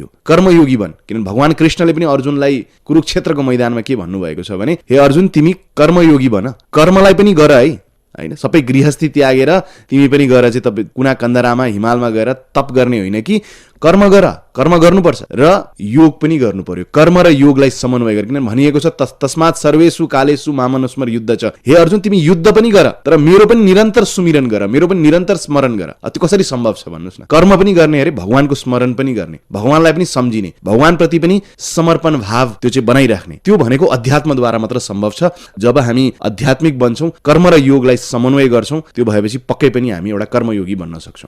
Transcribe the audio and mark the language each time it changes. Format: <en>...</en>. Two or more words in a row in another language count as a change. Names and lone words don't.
<ne>कर्मयोगी बन, किनभने भगवान कृष्णले पनि अर्जुनलाई कुरुक्षेत्रको मैदानमा के भन्नुभएको छ भने, हे अर्जुन तिमी कर्मयोगी बन, कर्मलाई पनि गर है, हैन सबै गृहस्थी त्यागेर तिमी पनि गएर चाहिँ तपाईँ कुना कन्दरामा हिमालमा गएर तप गर्ने होइन कि कर्म गर, कर्म गर्नुपर्छ र योग पनि गर्नु पर्यो। कर्म र योगलाई समन्वय गर, किनभने भनिएको छ</ne> <sa>तस्मात् सर्वेषु कालेषु मामनुस्मर</sa> <ne>युद्ध छ। हे अर्जुन तिमी युद्ध पनि गर, तर मेरो पनि निरन्तर सुमिरन गर, मेरो पनि निरन्तर स्मरण गर। त्यो कसरी सम्भव छ भन्नुहोस् न? कर्म पनि गर्ने अरे, भगवानको स्मरण पनि गर्ने, भगवानलाई पनि सम्झिने, भगवानप्रति पनि समर्पण भाव त्यो चाहिँ बनाइराख्ने, त्यो भनेको अध्यात्मद्वारा मात्र सम्भव छ। जब हामी आध्यात्मिक बन्छौँ, कर्म र योगलाई समन्वय गर्छौँ, त्यो भएपछि पक्कै पनि हामी एउटा कर्मयोगी बन्न सक्छौँ।</ne>